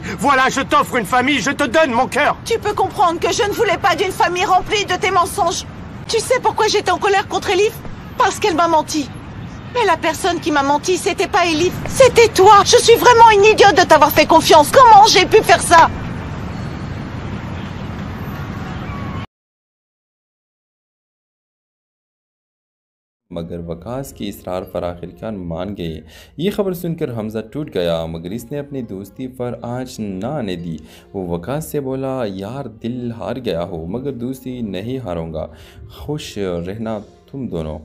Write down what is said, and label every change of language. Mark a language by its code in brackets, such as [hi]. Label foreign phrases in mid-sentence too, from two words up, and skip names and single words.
[fr] Voilà, je t'offre une famille, je te donne mon cœur. Tu peux comprendre que je ne voulais pas d'une famille remplie de tes mensonges. Tu sais pourquoi j'étais en colère contre Elif? Parce qu'elle m'a menti. Mais la personne qui m'a menti, c'était pas Elif, c'était toi. Je suis vraiment une idiote de t'avoir fait confiance. Comment j'ai pu faire ça? [hi] मगर वकास की इसरार पर आखिरकार मान गए। ये खबर सुनकर हमज़ा टूट गया, मगर इसने अपनी दोस्ती पर आँच ना आने दी। वो वकास से बोला, यार दिल हार गया हो मगर दोस्ती नहीं हारूंगा, खुश रहना तुम दोनों।